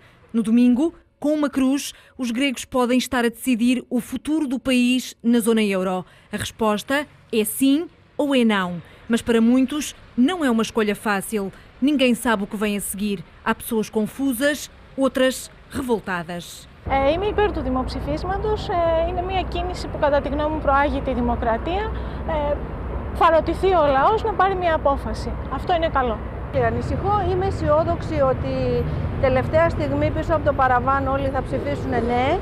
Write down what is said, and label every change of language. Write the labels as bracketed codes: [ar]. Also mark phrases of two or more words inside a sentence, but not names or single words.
[pt] No domingo, com uma cruz, os gregos podem estar a decidir o futuro do país na zona euro. A resposta é sim ou é não. Mas para muitos não é uma escolha fácil. Ninguém sabe o que vem a seguir. Há pessoas confusas, outras revoltadas. [el] Είμαι υπέρ του δημοψηφίσματος. Είναι μια κίνηση που κατά τη γνώμη μου προάγει τη δημοκρατία. Θα ρωτηθεί ο λαός να πάρει μια απόφαση. Αυτό είναι καλό. Ανησυχώ, είμαι αισιόδοξη ότι τελευταία στιγμή πίσω από το παραβάν όλοι θα ψηφίσουν ναι.